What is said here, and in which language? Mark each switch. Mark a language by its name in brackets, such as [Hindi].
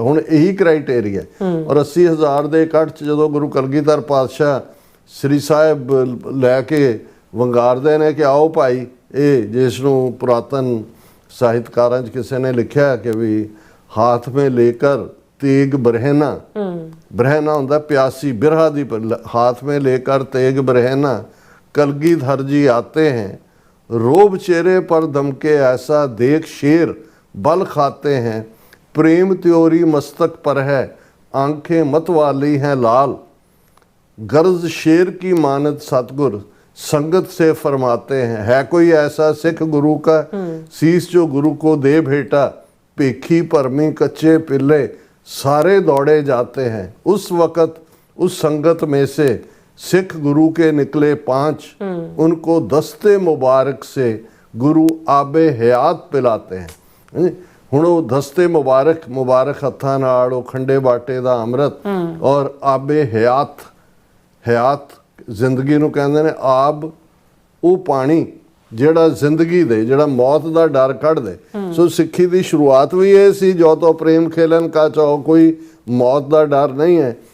[Punjabi] ਹੁਣ ਇਹੀ ਕ੍ਰਾਈਟੇਰੀਆ ਔਰ 80,000 ਦੇ ਇਕੱਠ 'ਚ ਜਦੋਂ ਗੁਰੂ ਕਲਗੀਧਰ ਪਾਤਸ਼ਾਹ ਸ੍ਰੀ ਸਾਹਿਬ ਲੈ ਕੇ ਵੰਗਾਰਦੇ ਨੇ ਕਿ ਆਓ ਭਾਈ, ਇਹ ਜਿਸ ਨੂੰ ਪੁਰਾਤਨ ਸਾਹਿਤਕਾਰਾਂ 'ਚ ਕਿਸੇ ਨੇ ਲਿਖਿਆ ਕਿ ਵੀ [Hindi] ਹਾਥ ਮੇ ਲੇਕਰ ਤੇਗ ਬਰਹਿਨਾ, ਬਰਹਿਨਾ ਹੁੰਦਾ ਪਿਆਸੀ, ਬਿਰਹਾ ਦੀ, ਹਾਥ ਮੇ ਲੇਕਰ ਤੇਗ ਬਰਹਿਨਾ ਕਲਗੀਧਰ ਜੀ ਆਤੇ हैं रोब चेहरे पर दमके ऐसा देख शेर बल खाते हैं, प्रेम त्योरी मस्तक पर है, आंखें मत वाली हैं लाल। गर्ज शेर की मानत सतगुर संगत से फरमाते हैं, है कोई ऐसा सिख गुरु का शीस जो गुरु को दे भेटा, पेखी परमी कच्चे पिल्ले सारे दौड़े जाते हैं। उस वक़्त उस संगत में से सिख गुरु के निकले 5, उनको दस्ते मुबारक से गुरु आबे हयात पिलाते हैं। [Punjabi] ਹੁਣ ਉਹ ਦਸਤੇ ਮੁਬਾਰਕ ਹੱਥਾਂ ਨਾਲ ਉਹ ਖੰਡੇ ਬਾਟੇ ਦਾ ਅੰਮ੍ਰਿਤ ਔਰ ਆਬੇ ਹਯਾਤ ਜ਼ਿੰਦਗੀ ਨੂੰ ਕਹਿੰਦੇ ਨੇ। ਆਬ ਉਹ ਪਾਣੀ ਜਿਹੜਾ ਜ਼ਿੰਦਗੀ ਦੇ, ਜਿਹੜਾ ਮੌਤ ਦਾ ਡਰ ਕੱਢ ਦੇ। ਸੋ ਸਿੱਖੀ ਦੀ ਸ਼ੁਰੂਆਤ ਵੀ ਇਹ ਸੀ, ਜੋ ਤੋਂ ਪ੍ਰੇਮ ਖੇਲਨ ਕਾ ਚਾਓ, ਕੋਈ ਮੌਤ ਦਾ ਡਰ ਨਹੀਂ ਹੈ।